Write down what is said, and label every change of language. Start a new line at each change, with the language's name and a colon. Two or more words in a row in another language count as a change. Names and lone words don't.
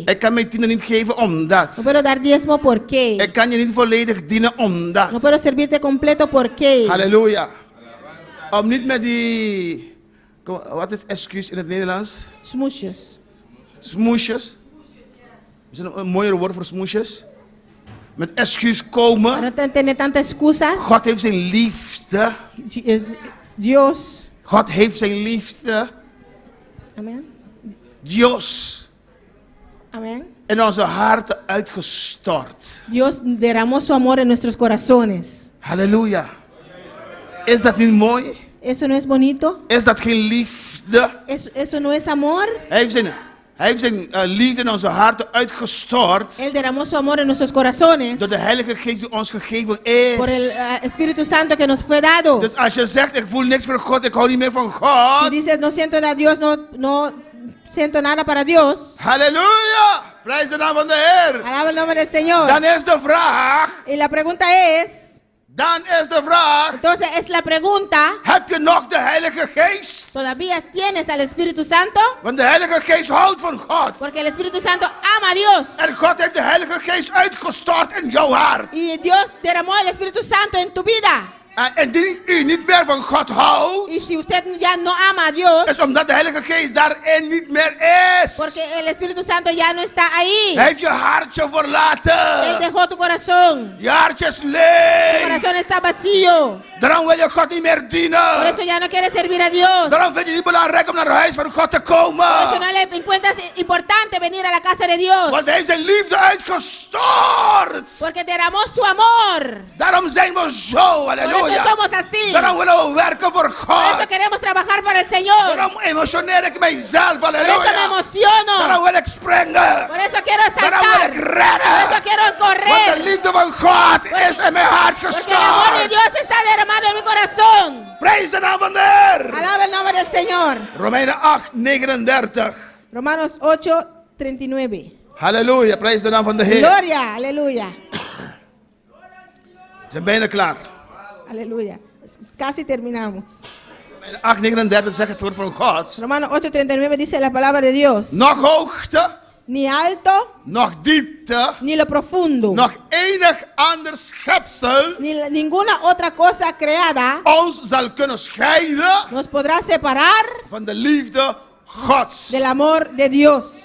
Dutch: Ik kan mijn tiende niet geven omdat.
Spanish: No puedo dar diezmo porque.
Dutch: Ik kan je niet volledig dienen
Spanish: No
Dutch: omdat.
Spanish: puedo servirte completo porque.
Dutch: Halleluja. Om niet met die... Wat is excuus in het Nederlands? Smoesjes. Smoesjes. Is er een mooier woord voor smoesjes? Met excuus komen.
Spanish: Para no tener tantas excusas.
Dutch: God heeft zijn liefde.
Spanish: Dios.
Dutch: God heeft zijn liefde.
Spanish: Amén. Dios. Amén.
Dutch: In onze harten uitgestort.
Spanish: Dios derramó su amor en nuestros corazones.
Dutch: Halleluja. Is dat niet mooi?
Spanish: ¿Eso no es bonito?
Dutch: Is dat geen liefde?
Spanish: ¿Eso no es amor?
Dutch: Hij heeft zijn liefde in onze harten uitgestort.
Spanish: Él derramó su amor en nuestros corazones
Dutch: Door de Heilige Geest die ons gegeven is.
Spanish: por el Espíritu Santo que nos fue dado.
Dutch: Dus als je zegt, ik voel niks voor God, ik hou niet meer van
Spanish: Si
Dutch: God.
Spanish: dices, no siento a Dios, no siento nada para Dios,
Dutch: Halleluja! Prijs de naam van de Heer.
Spanish: alaba el nombre del Señor.
Dutch: Dan is de vraag,
Spanish: Y la pregunta es, entonces es la pregunta,
Dutch: heb je nog de Heilige Geest?
Spanish: ¿todavía tienes al Espíritu Santo?
Dutch: Want de Heilige Geest houdt van God.
Spanish: Porque el Espíritu Santo ama a Dios.
Dutch: En God heeft de Heilige Geest uitgestort in jouw hart.
Spanish: Y Dios derramó el Espíritu Santo en tu vida.
Dutch: En indien u niet meer van God houdt,
Spanish: Y si usted ya no ama a Dios,
Dutch: is omdat de Heilige Geest daarin niet meer is.
Spanish: porque el Espíritu Santo ya no está ahí.
Dutch: Hij heeft je hartje
Spanish: Él
Dutch: verlaten.
Spanish: dejó tu corazón.
Dutch: Je hartje is
Spanish: Tu
Dutch: leeg.
Spanish: corazón está vacío.
Dutch: Daarom wil je God niet meer
Spanish: Por
Dutch: dienen.
Spanish: eso ya no quieres servir a Dios.
Dutch: Daarom vind je niet belangrijk om naar het huis van God te
Spanish: Por eso
Dutch: komen.
Spanish: no le encuentras importante venir a la casa de Dios.
Dutch: Want hij heeft zijn liefde uitgestort.
Spanish: Porque derramó su amor.
Dutch: Daarom zijn we zo,
Spanish: Por eso
Dutch: Halleluja.
Spanish: somos así.
Dutch: Daarom willen we werken voor
Spanish: Por eso
Dutch: God.
Spanish: queremos trabajar para el Señor.
Dutch: Daarom emotioneer ik mijzelf.
Spanish: Por eso me
Dutch: Halleluja.
Spanish: emociono.
Dutch: Daarom wil ik springen.
Spanish: Por eso quiero
Dutch: Daarom wil
Spanish: saltar.
Dutch: ik
Spanish: Por eso
Dutch: rennen.
Spanish: quiero
Dutch: Want de
Spanish: correr.
Dutch: liefde van God is in mijn hart
Spanish: Porque el amor de
Dutch: gestort.
Spanish: Dios está derramado en mi corazón.
Dutch: Prijs de naam van de Heer.
Spanish: Alaba el nombre del Señor.
Dutch: Romeinen 8, 39.
Spanish: Romanos 8, 39.
Dutch: Halleluja, prijs de naam van de Heer.
Spanish: Gloria, aleluya.
Dutch: We zijn bijna klaar.
Spanish: Aleluya. Casi terminamos.
Dutch: Romeinen 8, 39 zegt het woord van God.
Spanish: Romanos 8, 39 dice la palabra de Dios.
Dutch: Nog hoogte,
Spanish: Ni alto,
Dutch: nog diepte,
Spanish: ni lo profundo,
Dutch: nog enig ander schepsel
Spanish: ni ninguna otra cosa creada
Dutch: ons zal kunnen scheiden
Spanish: nos podrá separar
Dutch: van de liefde Gods.
Spanish: del amor de Dios.